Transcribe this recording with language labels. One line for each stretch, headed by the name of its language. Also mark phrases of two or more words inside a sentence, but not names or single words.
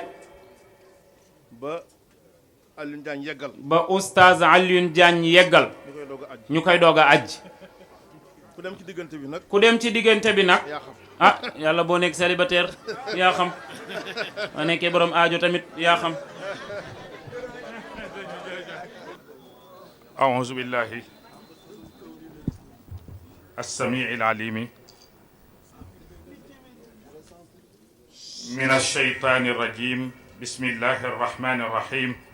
Wolof: ba Alioune Diagne yeggal ba oustaz Alioune Diagne yeggal ñu koy doog a aj ku dem ci diggante bi nag ku dem ci diggante bi nag yaa xam ah yàlla boo nekk célibataire yaa xam boo nekkee borom aajo tamit yaa xam
Arabic: أعوذ بالله السميع العليم من الشيطان الرجيم بسم الله الرحمن الرحيم